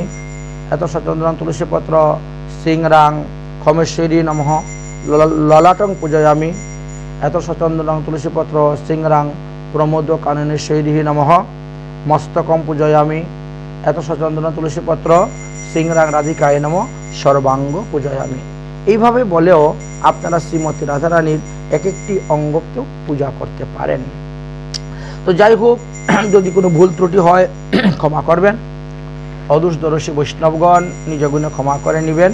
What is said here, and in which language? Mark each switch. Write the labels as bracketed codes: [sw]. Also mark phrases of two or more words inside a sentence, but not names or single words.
[sa] एतत् सचंदन तुलसी पत्र सिंहरां खमेश्वरी नमः ललाटं पूजयामि। एतत् सचंदन तुलसी पत्र सिंहरां प्रमोद काननेश्वरी नमः मस्तकं पूजयामि। एतत् सचंदन तुलसी पत्र सिंहरां राधिकाय नमः সর্বাঙ্গ পূজায়ামি। [bn] এইভাবে বলেও আপনারা শ্রীমতী রাধারানীর এক একটি অঙ্গকেও পূজা করতে পারেন। তো যাই হোক, যদি কোনো ভুল ত্রুটি হয় ক্ষমা করবেন। অদূরদর্শী বৈষ্ণবগণ নিজ গুণে ক্ষমা করে নেবেন।